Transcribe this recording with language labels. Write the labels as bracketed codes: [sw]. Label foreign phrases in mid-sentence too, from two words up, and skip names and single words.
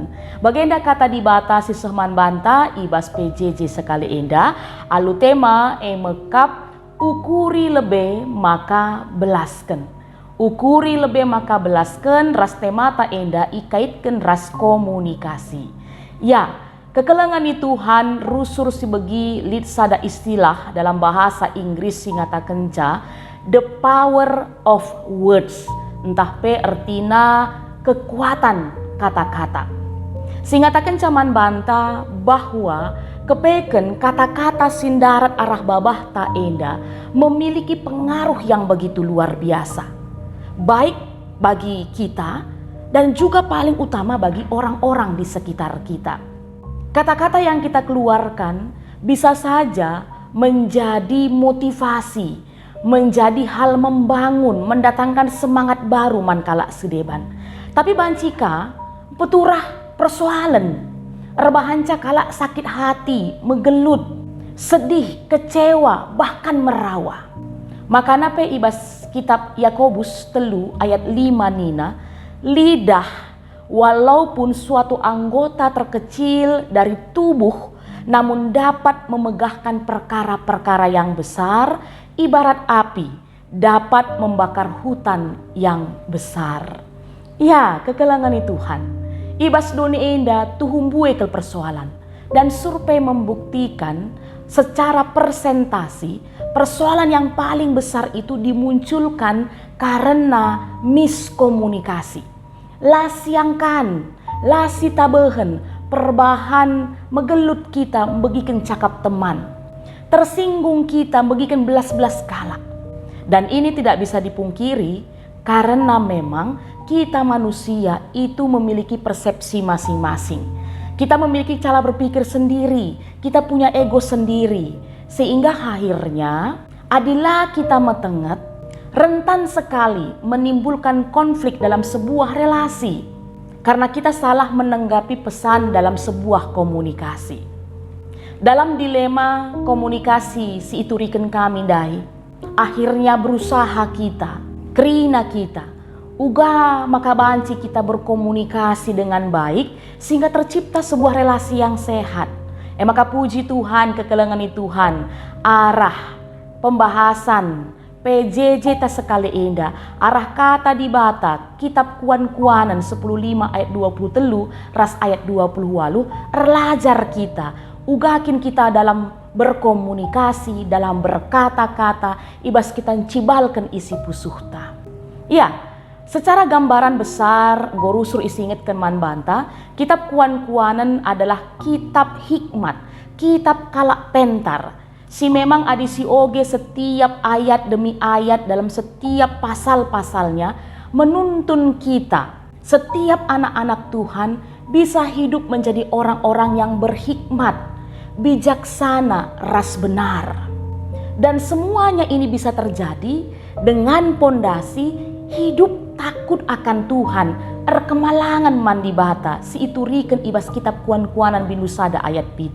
[btx] Bagenda kata dibata si sehman banta ibas PJJ sekali Enda, alu tema mekap ukuri lebe maka belasken. Ukuri lebe maka belasken ras temata Enda ikaitkan ras komunikasi. Ya, kekelengan ni Tuhan rusur si begi lid sada istilah dalam bahasa Inggris singata kenca [en] the power of words. [btx] Entah pe artina kekuatan kata-kata. Singata kencaman banta bahwa kepeken kata-kata sindarat arah babah ta Enda [id] memiliki pengaruh yang begitu luar biasa. Baik bagi kita dan juga paling utama bagi orang-orang di sekitar kita. Kata-kata yang kita keluarkan bisa saja menjadi motivasi, menjadi hal membangun, mendatangkan semangat baru mankala sedeban. [btx] Tapi bancika peturah persoalan, rebahanca kalak sakit hati, megelut, sedih, kecewa, bahkan merawa. Makana pe ibas kitab Yakobus 3 ayat 5 nina, [id] lidah walaupun suatu anggota terkecil dari tubuh namun dapat memegahkan perkara-perkara yang besar, ibarat api dapat membakar hutan yang besar. Ya, kekelangan Tuhan. Ibas doni Enda tuhumbue ke persoalan dan survei membuktikan secara persentasi persoalan yang paling besar itu dimunculkan karena miskomunikasi. [btx] Lasiangkan, lasitabahan, perbahan megelut kita begikan cakap teman. Tersinggung kita begikan belas-belas kalak. [id] Dan ini tidak bisa dipungkiri karena memang kita manusia itu memiliki persepsi masing-masing. Kita memiliki cara berpikir sendiri, kita punya ego sendiri. [btx] Sehingga akhirnya adilah kita metenget, [id] rentan sekali menimbulkan konflik dalam sebuah relasi. Karena kita salah menanggapi pesan dalam sebuah komunikasi. [btx] Dalam dilema komunikasi si ituriken kami dai, [id] akhirnya berusaha kita, krina kita, uga maka banci kita berkomunikasi dengan baik sehingga tercipta sebuah relasi yang sehat. Maka puji Tuhan kekelengan Tuhan, arah pembahasan PJJ tak sekali enda arah kata di bata kitab kuan-kuanan 10:5 ayat 20 [btx] ras ayat 20 erlajar kita ugakin kita [id] dalam berkomunikasi, dalam berkata-kata, [btx] ibas kita cibalkan isi pusuhta. [id] Ya, secara gambaran besar, [btx] gorusur isingitkan man banta, kitab kuan-kuanan adalah kitab hikmat, kitab kalak pentar. [id] Si memang adisi oge setiap ayat demi ayat dalam setiap pasal-pasalnya menuntun kita, setiap anak-anak Tuhan bisa hidup menjadi orang-orang yang berhikmat, bijaksana, ras benar. Dan semuanya ini bisa terjadi dengan pondasi hidup takut akan Tuhan, [btx] erkemalangan mandi bata, si ituriken ibas kitab kuan-kuanan binusada ayat pitu.